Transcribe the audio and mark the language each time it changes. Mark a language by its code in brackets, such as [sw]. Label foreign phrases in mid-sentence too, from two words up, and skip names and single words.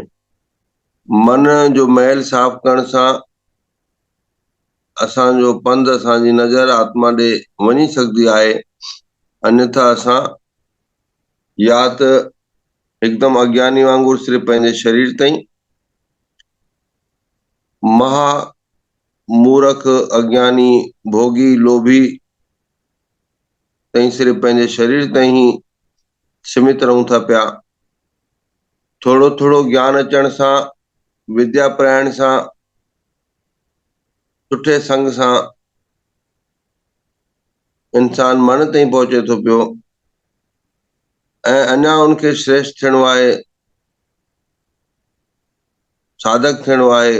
[sd] मन जो मैल साफ़ करण सां असांजो पंध, असांजी नज़र आत्मा ॾे वञी सघंदी आहे। अन्यथा असां या त हिकदमि अज्ञानी वांगुरु सिर्फ़ु पंहिंजे शरीर ताईं, महा मूर्ख, अज्ञानी, भोगी, लोभी ताईं सिर्फ़ु पंहिंजे शरीर ताईं ही सीमित रहूं था पिया। थोरो थोरो ज्ञान अचण सां, विद्या प्रायण सां, सुठे संग सां इंसान मन ताईं पहुचे थो पियो ऐं अञा उनखे श्रेष्ठ थियणो आहे, साधक थियणो आहे।